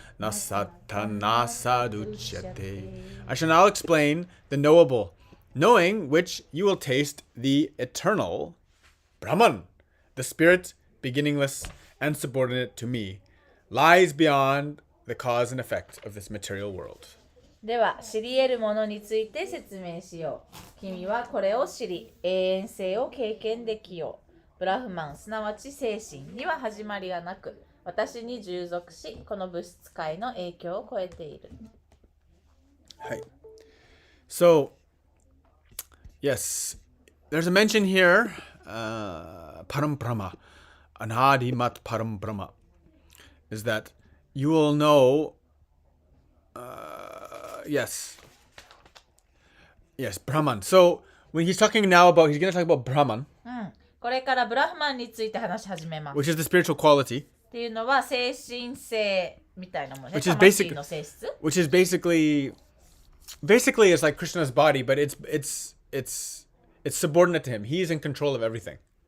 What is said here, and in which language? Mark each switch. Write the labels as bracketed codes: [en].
[sa] nasatana saduchyate. [en] I shall now explain the knowable, knowing which you will taste the eternal Brahman, the spirit, beginningless and subordinate to me, lies beyond the cause and effect of this material world. [ja] では知り得るものについて説明しよう。君はこれを知り、永遠性を経験できよう。ブラフマン、すなわち精神には始まりがなく、私に従属し、この物質界の影響を超えている。はい。 [en] So, yes, there's a mention here, Param Brahma, [sa] Anadimat Param Brahma, [en] is that you will know, yes, Brahman. So, when he's talking now about, he's going to talk about Brahman, [ja] これからブラフマンについて話し始めます。 [en] which is the spiritual quality, [ja] っていうのは精神性みたいなものね。 [en] which is [ja] 魂の性質 [en] which is basically it's like Krishna's body, but it's subordinate to him. He's in control of everything.